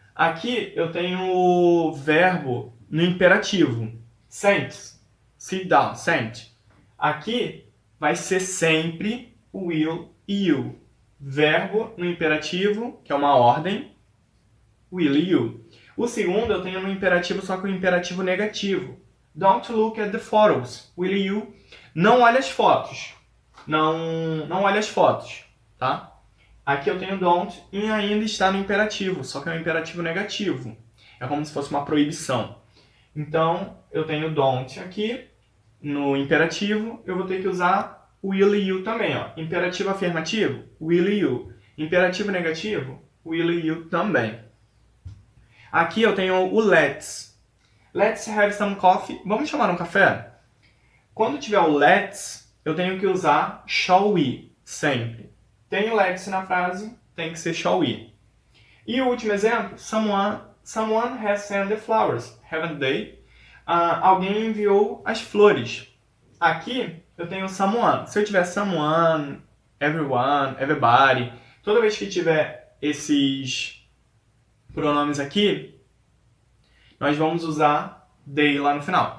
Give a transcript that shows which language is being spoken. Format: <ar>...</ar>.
<pt>Aqui eu tenho o verbo no imperativo. Sente. Sit down, sente. Aqui vai ser sempre o will e you. Verbo no imperativo, que é uma ordem, will e you. O segundo eu tenho no imperativo, só que o imperativo negativo.</pt> <en>Don't look at the photos, will you?</en> <pt>Não olhe as fotos. Não olhe as fotos, tá? Aqui eu tenho don't e ainda está no imperativo, só que é um imperativo negativo. É como se fosse uma proibição. Então, eu tenho don't aqui, no imperativo, eu vou ter que usar will e you também. Ó. Imperativo afirmativo, will e you. Imperativo negativo, will e you também. Aqui eu tenho o let's. Let's have some coffee. Vamos tomar um café? Quando tiver o let's, eu tenho que usar shall we, sempre. Tem o let's na frase, tem que ser shall we. E o último exemplo, someone has sent the flowers, haven't they? Alguém enviou as flores. Aqui eu tenho someone. Se eu tiver someone, everyone, everybody, toda vez que tiver esses pronomes aqui, nós vamos usar they lá no final.</pt>